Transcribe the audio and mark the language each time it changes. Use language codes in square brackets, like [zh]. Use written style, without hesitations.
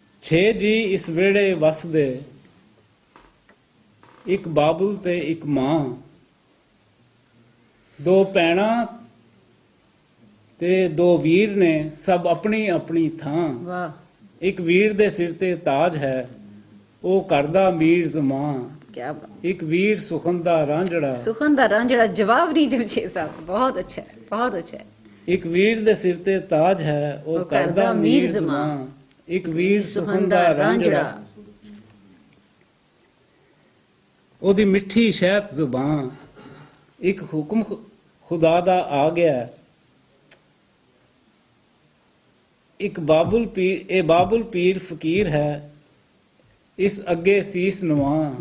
[pa] 6 ਜੀ ਇਸ ਵੇੜੇ ਵਸਦੇ, ਇੱਕ ਬਾਬੁਲ ਤੇ ਇੱਕ ਮਾਂ, 2 ਭੈਣਾਂ ਤੇ 2 ਵੀਰ ਨੇ, ਸਭ ਆਪਣੀ ਆਪਣੀ ਥਾਂ, [ur] वाह, [pa] ਇੱਕ ਵੀਰ ਦੇ ਸਿਰ ਤੇ ਤਾਜ ਹੈ, ਉਹ ਕਰਦਾ ਮੀਰ ਜ਼ਮਾਂ, [ur] क्या बात, [pa] ਇੱਕ ਵੀਰ ਸੁਖਨ ਦਾ ਰਾਂਝੜਾ, सुखनदा रांझड़ा, [ur] जवाब नहीं जमशेद साहब, बहुत अच्छा है, बहुत अच्छा है, [pa] ਇੱਕ ਵੀਰ ਦੇ ਸਿਰ ਤੇ ਤਾਜ ਹੈ, ਉਹ ਕਰਦਾ ਮੀਰ ਜ਼ਮਾਂ, ਇੱਕ ਵੀਰ ਸੁਖਨ ਦਾ ਰਾਂਝੜਾ, ਉਹਦੀ ਮਿੱਠੀ ਸ਼ਹਿਦ ਜ਼ੁਬਾਨ, ਇੱਕ ਹੁਕਮ ਖੁਦਾ ਦਾ ਆ ਗਿਆ, ਇੱਕ ਬਾਬੁਲ ਪੀਰ, ਇਹ ਬਾਬੁਲ ਪੀਰ ਫਕੀਰ ਹੈ, ਇਸ ਅੱਗੇ ਸੀਸ ਨਵਾ,